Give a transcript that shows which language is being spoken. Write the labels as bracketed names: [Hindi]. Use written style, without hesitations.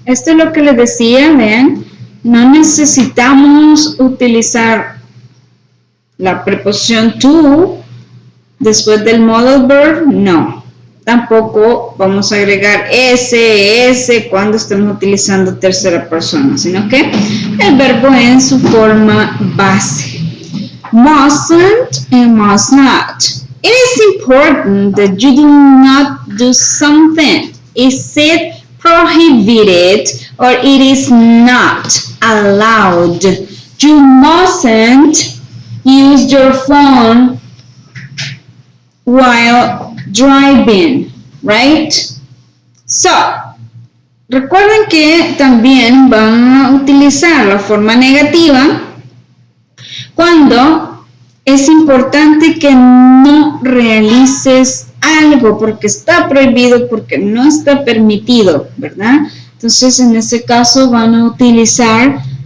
[Spanish] Esto es lo que les decía, vean, no necesitamos utilizar la preposición to después del modal verb, no. Tampoco vamos a agregar s cuando estemos utilizando tercera persona, sino que el verbo en su forma base. [English] Mustn't and must not. It is important that you do not do something. Is it prohibited or it is not allowed? You mustn't use your phone while driving, right? [Spanish] So, recuerden que también van a utilizar la forma negativa cuando es importante que no realices algo porque está prohibido, porque no está permitido, ¿verdad? Entonces, en ese caso van a utilizar